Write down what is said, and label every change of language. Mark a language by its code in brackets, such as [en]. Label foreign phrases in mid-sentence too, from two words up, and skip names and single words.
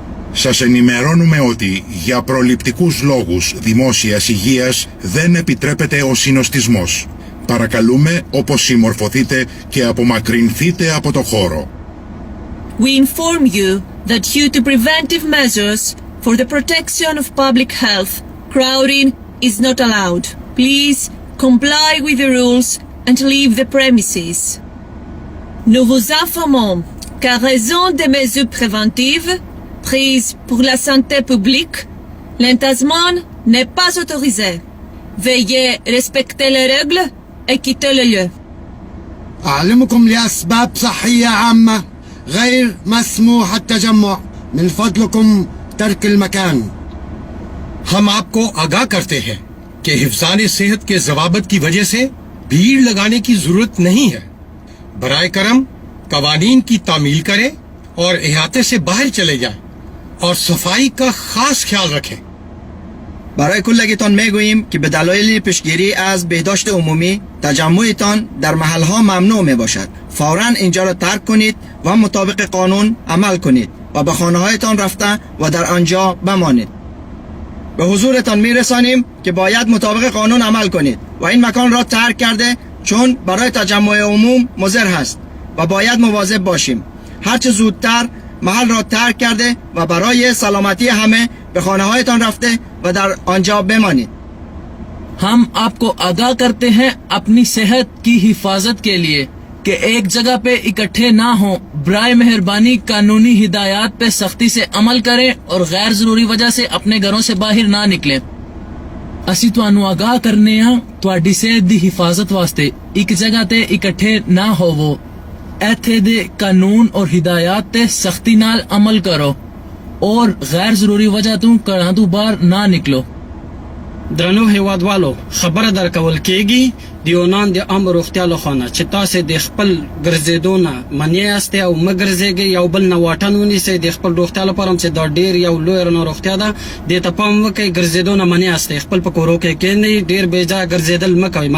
[el] Σας ενημερώνουμε ότι για προληπτικούς λόγους δημόσιας υγείας δεν επιτρέπεται ο συνοστισμός. Παρακαλούμε όπως συμμορφωθείτε και απομακρυνθείτε από το χώρο. [en] We inform you that due to preventive measures for the protection of public health, crowding is not allowed. Please comply with the rules and leave the premises. [fr] Nous vous informons qu'à raison des mesures préventives prises pour la santé publique, l'entassement n'est pas autorisé. Veuillez respecter les règles et quitter le lieu. [ar] أعلمكم لأسباب صحية عامة غير مسموح التجمع. من فضلكم ترك المكان. [ur] ہم آپ کو آگاہ کرتے ہیں کہ حفظان صحت کے ضوابط کی وجہ سے بھیڑ لگانے کی ضرورت نہیں ہے. برائے کرم قوانین کی تعمیل کریں اور احاطے سے باہر چلے جائیں اور صفائی کا خاص خیال رکھیں. [fa] برای کلگیتان میگوییم که به دلایل پیشگیری از بهداشت عمومی تجمعتان در محلها ممنوع می باشد. فوراً اینجا را ترک کنید و مطابق قانون عمل کنید و به خانه هایتان رفته و در آنجا بمانید. به حضورتان می رسانیم که باید مطابق قانون عمل کنید و این مکان را ترک کرده چون برای تجمع عموم مضر هست و باید مواظب باشیم. هرچه زودتر محل را ترک کرده و برای سلامتی همه به خانه هایتان رفته و در آنجا بمانید. [ur] ہم آپ کو آگاہ کرتے ہیں اپنی صحت کی حفاظت کے لیے کہ ایک جگہ پہ اکٹھے نہ ہوں. برائے مہربانی قانونی ہدایت پہ سختی سے عمل کریں اور غیر ضروری وجہ سے اپنے گھروں سے باہر نہ نکلیں. [pa] اسی تہانوں آگاہ کرنے ہاں تہاڈی صحت دی حفاظت واسطے ایک جگہ تے اکٹھے نہ ہووو. ایتھے دے قانون اور ہدایت تے سختی نال عمل کرو اور غیر ضروری وجہ تو گھراں تو باہر نہ نکلو. [ps] درنو هیوادوالو خبره درکول کېږي د یونان د عامه روغتیا له خوا نه چې تاسې د خپل ګرځېدو نه منع یاستئ او مه ګرځېږئ، یو بل نه واټن ونیسئ د خپل روغتیا لپاره هم چې دا ډېر یو لویه ناروغتیا ده. دې ته پام وکئ، ګرځېدو نه منع یاستئ، خپل په کورو کې کښېنئ، ډېر بېځایه ګرځېدل مه کوئ.